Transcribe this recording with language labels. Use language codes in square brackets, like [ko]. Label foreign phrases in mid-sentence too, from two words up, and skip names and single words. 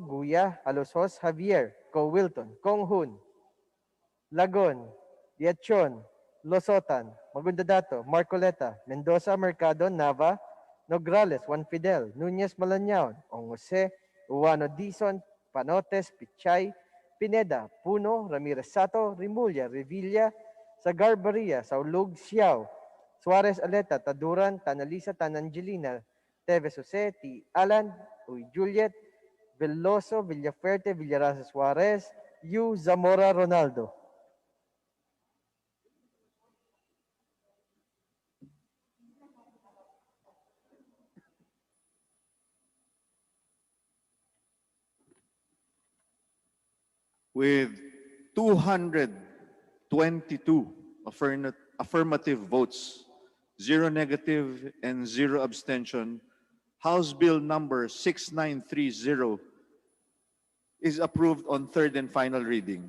[en] Guya, Alosos, Javier, Co Wilton, Konghun, Lagon, Diachon, Losotan, Magundadato, Marcoleta, Mendoza, Mercado, Nava, Nograles, Juan Fidel, Nunez Malanyaon, Ong Jose, Uwano Dizon, Panotes, Pichay, Pineda, Puno, Ramirez Sato, Rimulya, Revilla, Sagarbaria, Saulug, Siao, Suarez Aleta, Taduran, Tanalisa, Tanangelina, Teves Jose, T. Alan, Uy Juliet, Veloso, Villafuerte, Villarasa Suarez, Yu Zamora Ronaldo. With 222 affirmative votes, 0 negative, and 0 abstention, House Bill number 6930 is approved on third and final reading.